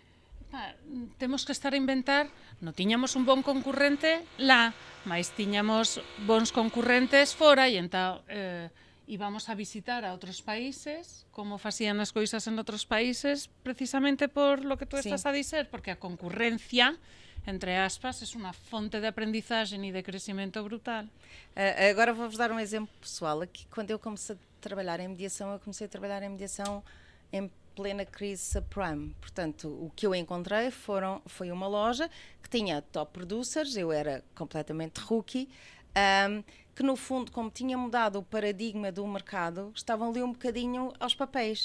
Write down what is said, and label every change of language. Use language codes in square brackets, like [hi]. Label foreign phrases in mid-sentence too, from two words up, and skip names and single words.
[gl] porque temos que estar a inventar, non tiñamos un bon concurrente lá, mas tiñamos bons concurrentes fora e entón íbamos a visitar a outros países, como facían as coisas en outros países, precisamente [es] por lo que [gl] tú estás a dizer, porque a concurrencia, entre aspas, é unha fonte de aprendizaje e de crescimento brutal. [pt] Agora vou-vos dar um exemplo pessoal. Aqui, quando eu comecei a trabalhar em mediação, em plena crise subprime. Portanto, o que eu encontrei foi uma loja que tinha [en] top producers, [pt] eu era completamente rookie, que no fundo, como tinha mudado o paradigma do mercado, estavam ali um bocadinho aos papéis.